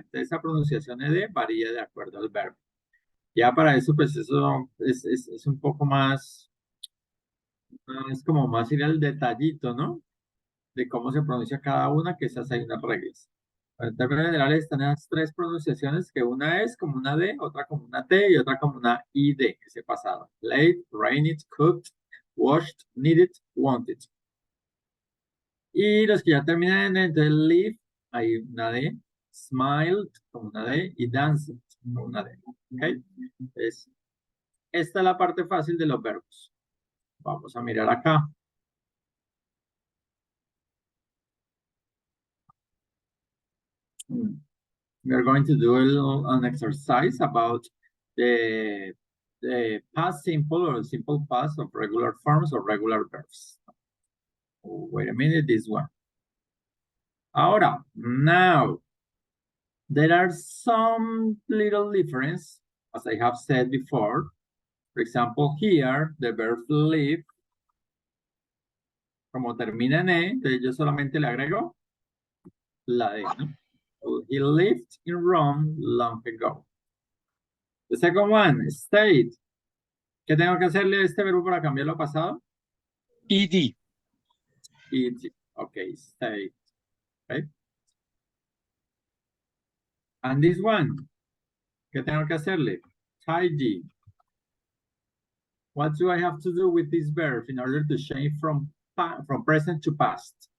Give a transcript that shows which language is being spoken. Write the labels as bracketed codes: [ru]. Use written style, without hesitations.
[es] Esa pronunciación ed varía de acuerdo al verbo. Ya para eso, pues eso es un poco más, es como más ir al detallito, ¿no? De cómo se pronuncia cada una, que esas hay unas reglas. En términos generales están esas tres pronunciaciones, que una es como una D, otra como una T y otra como una ID, que se pasado. [en] Played, rained, cooked, washed, needed, wanted. [es] Y los que ya terminan en el live, hay una D, smiled, como una D, y danced, como una D. ¿Ok? Entonces, esta es la parte fácil de los verbos. Vamos a mirar acá. [en] We are going to do an exercise about the past simple or simple past of regular forms or regular verbs. Oh, wait a minute, this one. [es] Ahora, [en] now, there are some little difference, as I have said before. For example, here, the verb live, [es] como termina en E, entonces yo solamente le agrego la D, ¿no? [en] So he lived in Rome long ago. The second one, stayed. [es] ¿Qué tengo que hacerle a este verbo para cambiarlo a pasado? [en] ED. Ed. Ok, stayed. Right? And this one, [es] ¿qué tengo que hacerle? [en] Tidy. What do I have to do with this verb in order to change from present to past?